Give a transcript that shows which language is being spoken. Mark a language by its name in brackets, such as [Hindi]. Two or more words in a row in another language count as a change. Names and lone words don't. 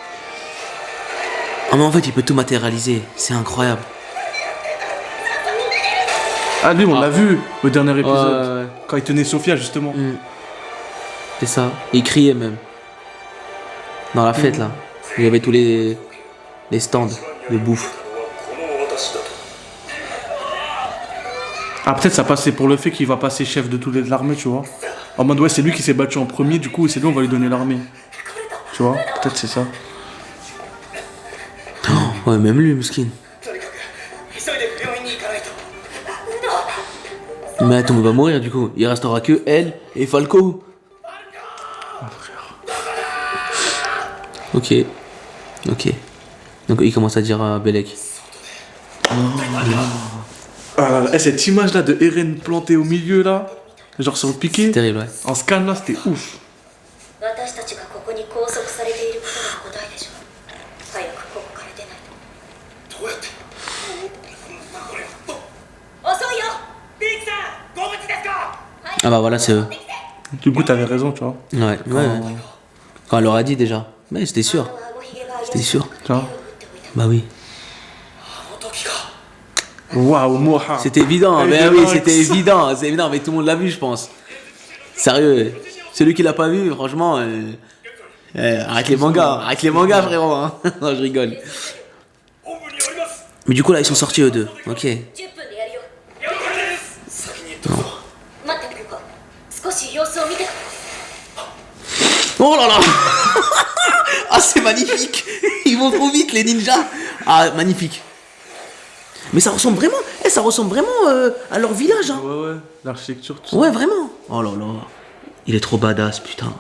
[French] Ah mais en fait il peut tout matérialiser, c'est incroyable. Ah, lui, on l'a vu au dernier épisode. Ouais. Quand il tenait Sophia, justement. C'est ça, il criait même. Dans la fête là, il y avait tous les stands de bouffe. [Japanese] この私だと [French] Ah, peut-être ça passait pour le fait qu'il va passer chef de toute l'armée, tu vois. En mode, ouais, c'est lui qui s'est battu en premier, du coup, c'est lui, on va lui donner l'armée. Tu vois, peut-être c'est ça. Ouais, même lui, Muskin. [Japanese] とにかく急いで病院に行かないと [French] Mais attends, on va mourir du coup. Il restera que elle et Falco. Ok. Donc il commence à dire à Belek. Ah là là, cette image là de Eren plantée au milieu là, genre sur le piqué, C'est terrible, ouais. en scan là, c'était ouf. [Japanese] 私たちがここに拘束されていることが答えでしょう。早くここから出ないと。どうやって遅いよ。ビーキさんご無事ですか [French] Ah bah voilà, c'est eux. Du coup, t'avais raison, tu vois. Ouais. Quand elle leur a dit déjà. Mais c'était sûr. [Japanese] 顎ひげが怪しい [French] C'était sûr. Tu vois. [Japanese] 手を打っておいた。 [French] Bah oui. [Japanese] あの時か [French] Waouh, Moha. C'était évident. Elle Mais était oui, là, c'était avec ça. évident. C'est évident, mais tout le monde l'a vu, je pense. Sérieux. Celui qui l'a pas vu, franchement. Arrête les mangas, frérot. Hein. Non, je rigole. [Japanese] 本部におります [French] Mais du coup, là, ils sont sortis eux deux. Ok. [Japanese] 10分でやるよ。了解です先に行ってくぞ待ってくれか。少し様子を見てから。 [French] Oh là là. Ah, c'est magnifique. Ils vont trop vite, les ninjas. Ah, magnifique. Mais ça ressemble vraiment à leur village. Hein. Ouais, l'architecture, tout ça. Ouais, vraiment. Oh là là. Il est trop badass, putain.